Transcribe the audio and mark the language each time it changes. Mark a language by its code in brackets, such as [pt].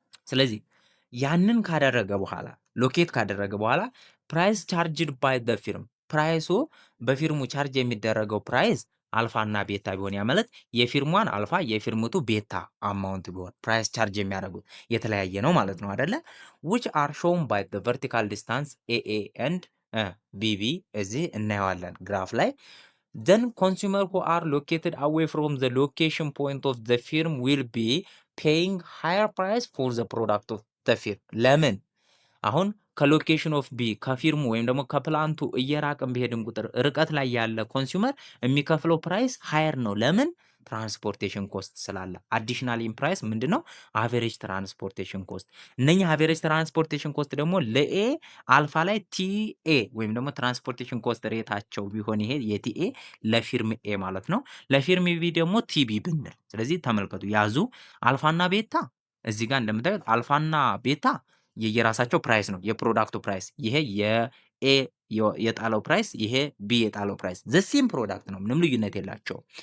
[am] ስለዚህ ያንን ካደረገ በኋላ ሎኬት ካደረገ በኋላ [en] ፕራይስ ቻርጅድ ባይ ዘ ፊርም [am] ፕራይሱ በፊርሙ ቻርጅ የሚደረገው ፕራይስ አልፋ እና ቤታ ቢሆን ያ ማለት የፊርሟን አልፋ የፊርምቱ ቤታ አማውንት ቢሆን ፕራይስ ቻርጅ የሚያደርጉት የተለያየ ነው ማለት ነው አይደለ? [en] which are shown by the vertical distance AA and BB [am] እዚህ እናየዋለን ግራፍ ላይ። [en] then consumer who are located away from the location point of the firm will be paying higher price for the product of the firm። [am] ለምን? አሁን ከሎኬሽን ኦፍ ቢ ከፊርሙ ወይም ደግሞ ከፕላንቱ እየራቅን ቢሄድን ቁጥር ርቀት ላይ ያለ ኮንሱመር የሚከፍለው ፕራይስ ሃየር ነው። ለምን? ትራንስፖርቴሽን ኮስት ስላለ። አዲሽናል ኢን ፕራይስ ምንድነው? አቨሬጅ ትራንስፖርቴሽን ኮስት። እነኚህ አቨሬጅ ትራንስፖርቴሽን ኮስት ደግሞ ለኤ አልፋ ላይ ቲኤ ወይም ደግሞ ትራንስፖርቴሽን ኮስት ሬታቸው ቢሆን ይሄ የቲኤ ለፊርም ኤ ማለት ነው። ለፊርም ቢ ደግሞ ቲቢ ብንል፣ ስለዚህ ተመልከቱ ያዙ አልፋና ቤታ እዚህ ጋር እንደምታዩት አልፋና ቤታ የየራሳቸው ፕራይስ ነው የፕሮዳክቱ ፕራይስ። ይሄ የኤ የጣለው ፕራይስ፣ ይሄ ቢ የጣለው ፕራይስ ዘሴም ፕሮዳክት ነው፣ ምንም ልዩነት የላቸው።